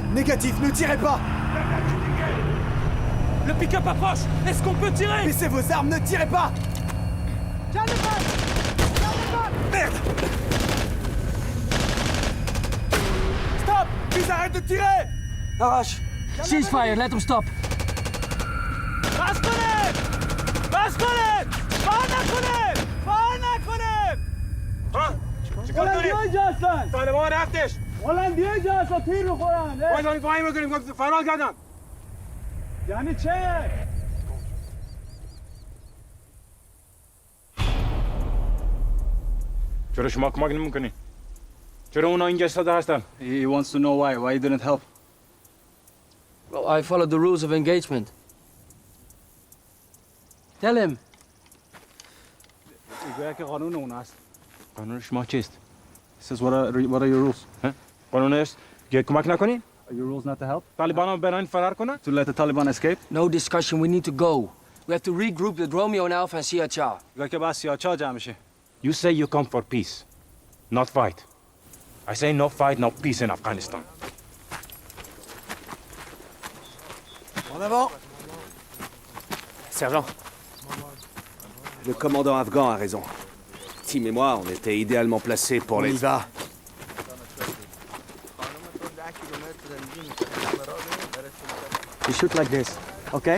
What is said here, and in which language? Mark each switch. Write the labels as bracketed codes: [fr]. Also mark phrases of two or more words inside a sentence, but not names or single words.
[fr] Négatif, ne tirez pas. Le pick-up approche. Est-ce qu'on peut tirer? Baissez vos armes, ne tirez pas. Merde! Stop! Ils arrêtent de tirer! Arrache. [en] Ceasefire, let them stop. [fa] طالبان رفتش والله دیگه اصلا تیر میخورن وای وای میکنیم گفت فرار کردن یعنی چه چرا شما کمک نمیکنین چرا اونا اینجا ایستاده هستن [en] He wants to know why you didn't help. Well, I followed the rules of engagement. Tell him. [fa] میگه که قانون اون است. قانون شما چیست [en] He says what are your rules? [fa] قانونش که کمک نکنین [en] Are your rules not to help? [fa] طالبانا برن فرار کنن [en] To let the Taliban escape? No discussion, we need to go. We have to regroup with Romeo and Alpha and Siacha. [fa] میگه که بس سیاچا جمع میشه. [en] You say you come for peace not fight I say no fight no peace in Afghanistan [fr] En avant. Sergent, le commandant afghan a raison. Tim et moi, on était idéalement placés pour On les... y va. [en] You shoot like this, okay?